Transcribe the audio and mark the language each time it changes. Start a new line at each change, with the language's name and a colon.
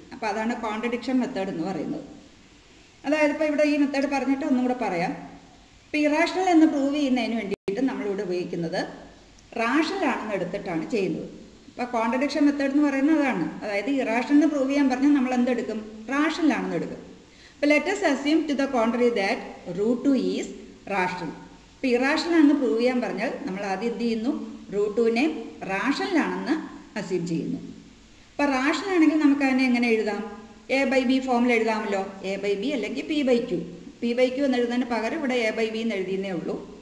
Malayalam: അപ്പോൾ അതാണ് contradiction method എന്ന് പറയുന്നത്. അതായത് ഇപ്പോൾ ഇവിടെ ഈ മെത്തേഡ് പറഞ്ഞിട്ട് ഒന്നും കൂടെ പറയാം. ഇപ്പോൾ ഇറാഷണൽ എന്ന് പ്രൂവ് ചെയ്യുന്നതിന് വേണ്ടിയിട്ട് നമ്മളിവിടെ ഉപയോഗിക്കുന്നത് റാഷണൽ ആണെന്ന് എടുത്തിട്ടാണ് ചെയ്യുന്നത്. അപ്പോൾ കോൺട്രഡിക്ഷൻ മെത്തേഡ് എന്ന് പറയുന്നത് അതാണ്. അതായത് ഇറാഷണൽ എന്ന് പ്രൂവ് ചെയ്യാൻ പറഞ്ഞാൽ നമ്മൾ എന്തെടുക്കും? റാഷണൽ ആണെന്ന് എടുക്കും.
English: അപ്പോൾ let us assume to the contrary that root 2 is rational.
Malayalam: ഇപ്പോൾ ഇറാഷണൽ ആണെന്ന് പ്രൂവ് ചെയ്യാൻ പറഞ്ഞാൽ നമ്മൾ ആദ്യം എന്ത് ചെയ്യുന്നു? റൂട്ട് 2നെ റാഷണൽ ആണെന്ന് അസ്യൂം ചെയ്യുന്നു. അപ്പോൾ റാഷണൽ ആണെങ്കിൽ നമുക്ക് അതിനെ എങ്ങനെ എഴുതാം? എ ബൈ ബി ഫോമിൽ എഴുതാമല്ലോ. എ ബൈ ബി അല്ലെങ്കിൽ P by Q. P by Q എന്ന് എഴുതുന്നതിന് പകരം ഇവിടെ എ ബൈ ബി എന്ന് എഴുതിയെന്നേ ഉള്ളൂ.